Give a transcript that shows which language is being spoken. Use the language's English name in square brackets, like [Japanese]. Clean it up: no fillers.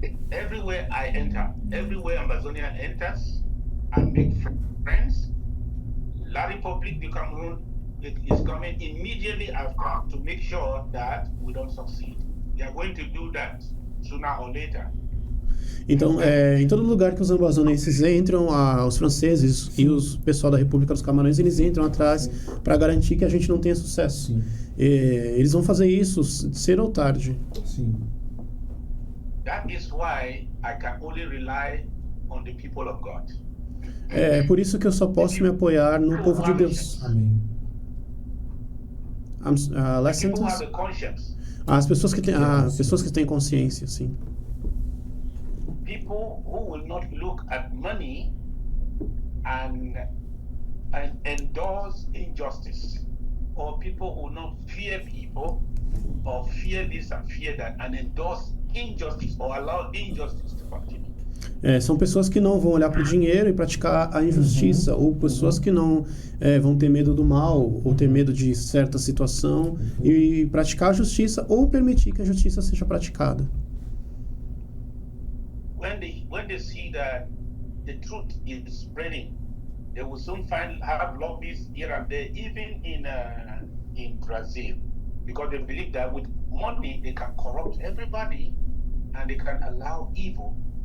[English] Everywhere I enter, everywhere Amazonia enters, I make friends. La Republique du Cameroon is coming immediately after to make sure that we don't succeed. They are going to do that sooner or later. [Portuguese] Então, em todo lugar que os amazonenses entram, os franceses e os pessoal da República dos Camarões, eles entram atrás para garantir que a gente não tenha sucesso. Sim. Eles vão fazer isso cedo ou tarde. Sim. [English] That is why I can only rely on the people of God. [Portuguese] É por isso que eu só posso me apoiar no povo de Deus. Amém. [English] Last People sentence. have a conscience. [Portuguese] As pessoas que têm consciência, sim. [English] People who will not look at money and endorse injustice, or people who will not fear people, or fear this and fear that, and endorse injustice or allow injustice to continue. [Portuguese] São pessoas que não vão olhar para o dinheiro e praticar a injustiça, ou pessoas que não vão ter medo do mal, ou ter medo de certa situação e praticar a justiça, ou permitir que a justiça seja praticada. [English] When they see that the truth is spreading, they will soon have lobbies here and there, even in Brazil, because they believe that with money they can corrupt everybody and they can allow evil.